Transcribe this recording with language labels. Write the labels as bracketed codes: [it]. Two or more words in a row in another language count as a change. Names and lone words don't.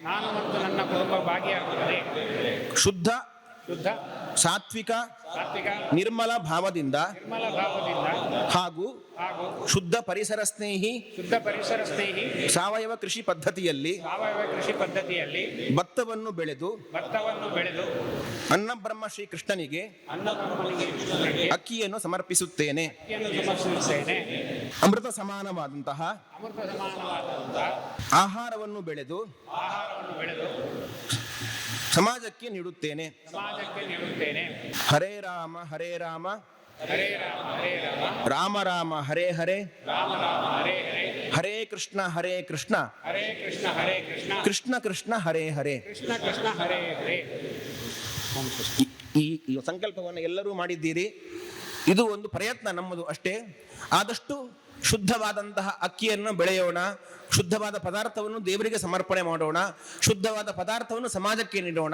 [kn] ಶುದ್ಧ ಸಾತ್ವಿಕ ನಿರ್ಮಲ ಭಾವದಿಂದ ಹಾಗೂ ಶುದ್ಧ ಪರಿಸರ ಸ್ನೇಹಿ ಸಾವಯವ ಕೃಷಿ ಪದ್ಧತಿಯಲ್ಲಿ ಭತ್ತವನ್ನು ಬೆಳೆದು ಅನ್ನಬ್ರಹ್ಮ ಶ್ರೀ ಕೃಷ್ಣನಿಗೆ ಅಕ್ಕಿಯನ್ನು ಸಮರ್ಪಿಸುತ್ತೇನೆ. ಅಮೃತ ಸಮಾನವಾದಂತಹ ಆಹಾರವನ್ನು ಬೆಳೆದು ಸಮಾಜಕ್ಕೆ ನೀಡುತ್ತೇನೆ. [sa] ಹರೇ ರಾಮ ಹರೇ ರಾಮ ರಾಮ ರಾಮ ಹರೇ ಹರೇ ಹರೇ ಕೃಷ್ಣ ಕೃಷ್ಣ ಕೃಷ್ಣ ಹರೇ ಹರೇ. [kn] ಈ ಸಂಕಲ್ಪವನ್ನು ಎಲ್ಲರೂ ಮಾಡಿದ್ದೀರಿ. ಇದು ಒಂದು ಪ್ರಯತ್ನ ನಮ್ಮದು ಅಷ್ಟೇ. ಆದಷ್ಟು ಶುದ್ಧವಾದಂತಹ ಅಕ್ಕಿಯನ್ನು ಬೆಳೆಯೋಣ, ಶುದ್ಧವಾದ ಪದಾರ್ಥವನ್ನು ದೇವರಿಗೆ ಸಮರ್ಪಣೆ ಮಾಡೋಣ, ಶುದ್ಧವಾದ ಪದಾರ್ಥವನ್ನು ಸಮಾಜಕ್ಕೆ ನೀಡೋಣ.